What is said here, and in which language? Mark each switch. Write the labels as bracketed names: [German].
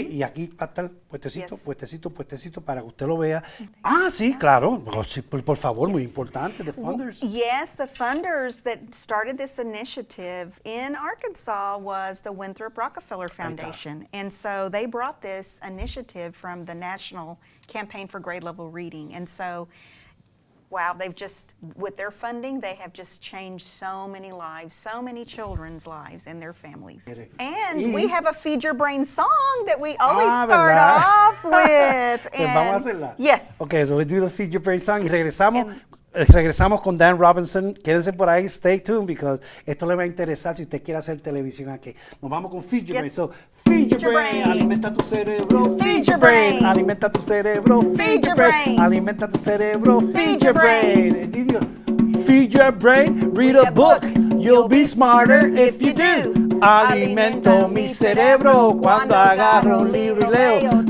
[Spanish] Y aquí va a estar puestecito, [English] Yes. [Spanish] puestecito para que usted lo vea. Ah, sí, claro. Sí, por favor, muy importante, [English] the funders. Yes, the funders that started this initiative in Arkansas was the Winthrop Rockefeller Foundation. And so they brought this initiative from the National Campaign for Grade Level Reading. And so, wow, they've just, with their funding, they have just changed so many lives, so many children's lives and their families. And we have a Feed Your Brain song that we always start [Spanish] ¿verdad? [English] off with. [Spanish] Pues vamos a hacerla. [English] Yes. Ok, so we do the Feed Your Brain song [Spanish] y regresamos con Dan Robinson. Quédense por ahí, [English] stay tuned, because [Spanish] esto le va a interesar si usted quiere hacer televisión aquí. Nos vamos con Feed Your Brain. [English] So, Feed your brain, [Spanish] alimenta tu cerebro. [English] Feed your brain, [Spanish] alimenta tu cerebro. [English] Feed your brain, [Spanish] alimenta tu cerebro. [English] Feed your brain. Feed your brain, read a book. You'll be smarter if you do. [Spanish] Alimento mi cerebro cuando agarro un libro y leo.